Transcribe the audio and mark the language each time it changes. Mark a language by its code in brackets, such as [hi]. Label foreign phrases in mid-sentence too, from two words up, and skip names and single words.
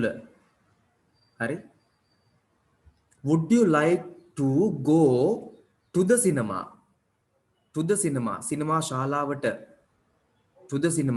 [si] හරි? [en] Would you like to go to the cinema? To the cinema. [si] සිනමා ශාලාවට. [en] To the cinema.